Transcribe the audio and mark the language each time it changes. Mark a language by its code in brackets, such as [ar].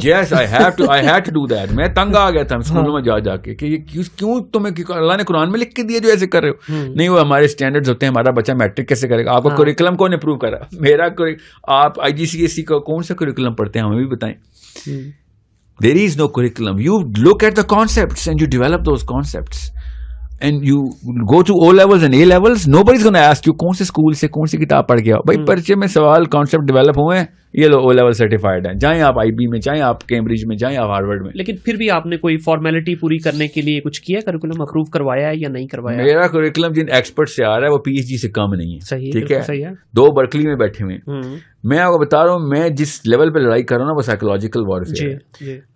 [en] Yes, I had to do that. [ur] میں تنگ آ گیا تھا اسکولوں میں جا کے کہ یہ کیوں تمہیں اللہ نے قرآن میں لکھ کے دیا جو ایسے کر رہے ہو. نہیں, وہ ہمارے اسٹینڈرڈز ہوتے ہیں, ہمارا بچہ میٹرک کیسے کرے گا, آپ کا کریکولم کون اپروو کرا, میرا. آپ IGCSE کا کون سا کریکولم پڑھتے ہیں ہمیں بھی بتائیں. [en] There is no curriculum. You look at the concepts and you develop those concepts. And you go to O levels and A levels, nobody's going to ask you [ur] کون سے اسکول سے کون سی کتاب پڑھ کے آؤ. بھائی پرچے میں سوال کانسیپٹ ڈیولپ ہوئے ہیں, یہ لو O لیول سرٹیفائڈ ہیں, جائیں آپ IB میں, جائیں آپ کیمبرج میں, جائیں آپ ہارورڈ میں. لیکن پھر بھی آپ نے کوئی فارمیلٹی پوری کرنے کے لیے کچھ کیا, کریکولم اپروو کروایا ہے یا نہیں کروایا؟ میرا کریکولم جن ایکسپرٹ سے آ رہا ہے وہ PhD سے کم نہیں ہے. ٹھیک ہے, 2 برکلی میں بیٹھے ہوئے ہیں. میں آپ کو بتا رہا ہوں, میں جس لیول پہ لڑائی کر رہا ہوں نا وہ سائیکولوجیکل وارفیئر ہے.